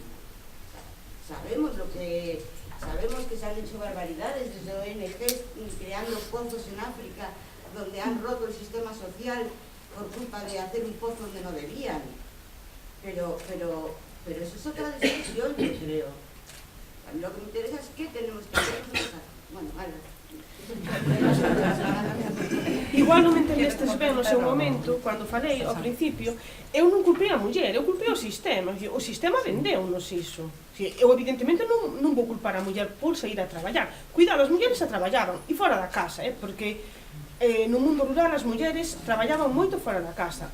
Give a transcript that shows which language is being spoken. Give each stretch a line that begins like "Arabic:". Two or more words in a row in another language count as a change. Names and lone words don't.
Spanish: Sabemos que se han hecho barbaridades desde ONGs creando pozos en África donde han roto el sistema social por culpa de hacer un pozo donde no debían. Pero eso es otra discusión, yo creo. A mí lo que me interesa es qué tenemos que hacer. Bueno, vale.
Galician: Igual non me entendestes ben no seu momento, cando falei ao principio, eu non culpei a muller, eu culpei o sistema vendeu-nos iso. Eu evidentemente non vou culpar a muller por sair a traballar. Cuidado, as mulleres a traballaban, e fora da casa, porque no mundo rural as mulleres traballaban moito fora da casa.